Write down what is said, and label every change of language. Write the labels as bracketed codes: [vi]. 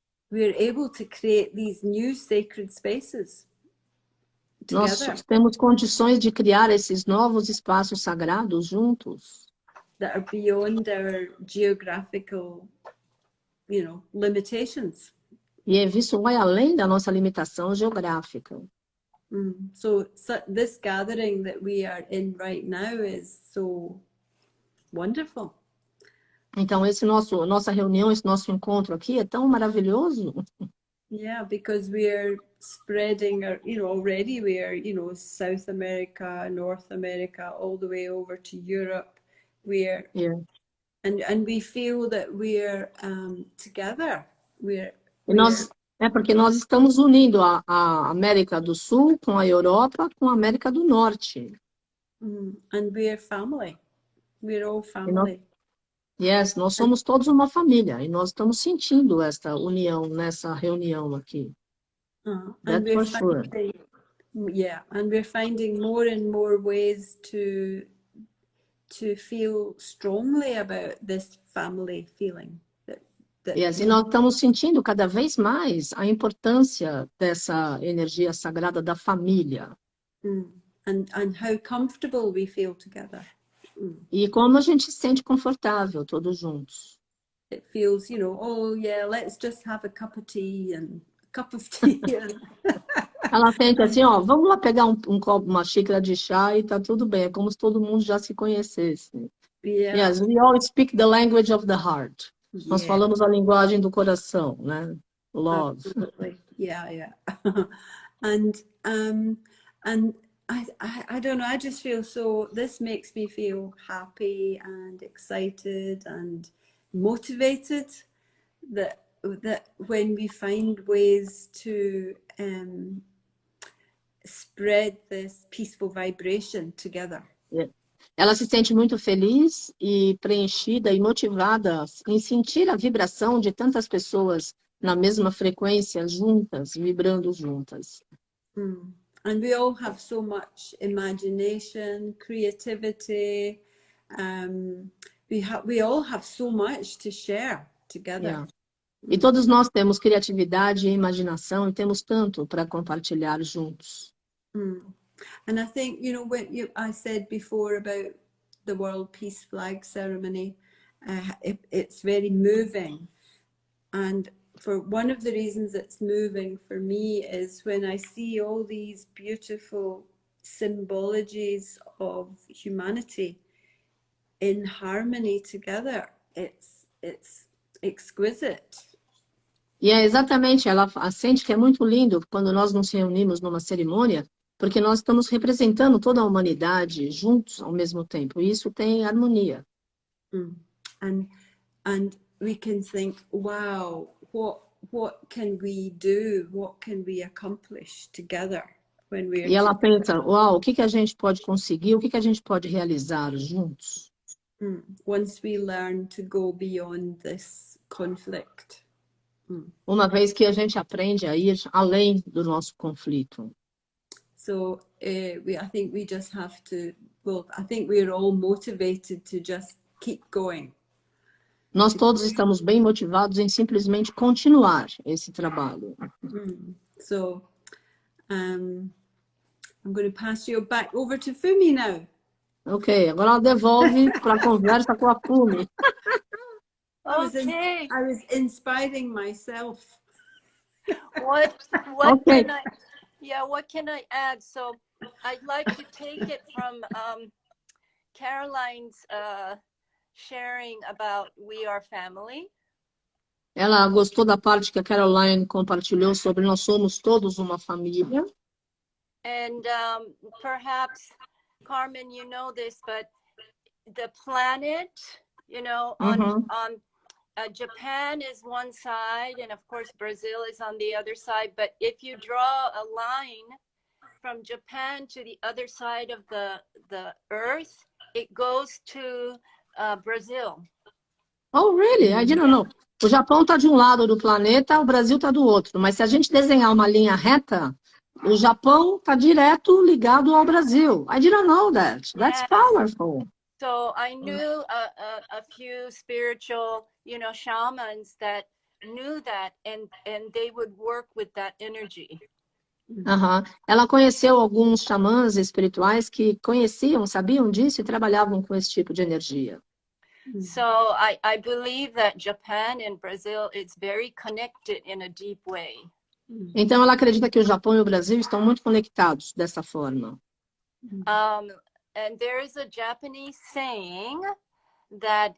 [en] we're able to create these new sacred spaces [pt] nós [en] together [pt] temos condições de criar esses novos espaços sagrados juntos. [en] that are beyond our geographical, limitations. [pt] E isso vai além da nossa limitação geográfica. [en] So this gathering that we are in right now is so wonderful. [pt] Então, nossa reunião, esse nosso encontro aqui é tão maravilhoso. [en] Yeah, because we are spreading our, already we are, South America, North America, all the way over to Europe. We are, and we feel that we are together. [pt] É porque nós estamos unindo a América do Sul com a Europa, com a América do Norte. [en] And we are family. We're all family. [pt] Nós somos todos uma família e nós estamos sentindo esta união nessa reunião aqui. [en] That's for sure. Yeah, and we're finding more and more ways to feel strongly about this family feeling. [pt] E nós estamos sentindo cada vez mais a importância dessa energia sagrada da família. [en] And how comfortable we feel together. [pt] E como a gente se sente confortável todos juntos. [en] It feels, oh yeah, let's just have a cup of tea and a cup of tea. [pt] Ela sente assim, vamos lá pegar um copo, uma xícara de chá e tá tudo bem. É como se todo mundo já se conhecesse. [en] Yeah. Yes, we all speak the language of the heart. [pt] Nós [en] Yeah. [pt] falamos a linguagem do coração, né? [en] Love. Absolutely. Yeah. And I don't know, I just feel this makes me feel happy and excited and motivated that when we find ways to spread this peaceful vibration together. [pt] Ela se sente muito feliz e preenchida e motivada em sentir a vibração de tantas pessoas na mesma frequência, juntas, vibrando juntas. [en] And we all have so much imagination, creativity. We all have so much to share together. [pt] E todos nós temos criatividade e imaginação e temos tanto para compartilhar juntos. [en] And I think, when I said before about the World Peace Flag Ceremony, it's very moving. And for one of the reasons it's moving for me is when I see all these beautiful symbologies of humanity in harmony together. It's exquisite. [pt] E é exatamente, ela sente que é muito lindo quando nós nos reunimos numa cerimônia, porque nós estamos representando toda a humanidade juntos ao mesmo tempo, e isso tem harmonia. [en] and we can think, wow, what can we do? What can we accomplish together when we are [pt] E ela pensa, uau, o que que a gente pode conseguir? O que que a gente pode realizar juntos? [en] once we learn to go beyond this conflict. [pt] Uma vez que a gente aprende a ir além do nosso conflito. [en] So I think we just have to, well, I think we're all motivated to just keep going. [pt] Nós todos estamos bem motivados em simplesmente continuar esse trabalho. [en] So I'm going to pass you back over to Fumi now. [pt] Ok, agora ela devolve para a conversa com a Fumi. [en] Okay. I was inspiring myself. What Okay. what can I add? So I'd like to take it from Caroline's sharing about we are family. [pt] Ela gostou da parte que a Caroline compartilhou sobre nós somos todos uma família. [en] And perhaps, Carmen, you know this, but the planet, you know, on Japan is one side, and of course Brazil is on the other side. But if you draw a line from Japan to the other side of the Earth, it goes to Brazil. Oh, really? I didn't know. [pt] O Japão está de um lado do planeta, o Brasil está do outro. Mas se a gente desenhar uma linha reta, o Japão está direto ligado ao Brasil. [en] I didn't know that. That's powerful. So I knew a few spiritual, you know, shamans that knew that, and they would work with that energy. [pt] Ela conheceu alguns xamãs espirituais que conheciam, sabiam disso e trabalhavam com esse tipo de energia. [en] So I believe that Japan and Brazil is very connected in a deep way. [pt] Então ela acredita que o Japão e o Brasil estão muito conectados dessa forma. [en] And there is a Japanese saying that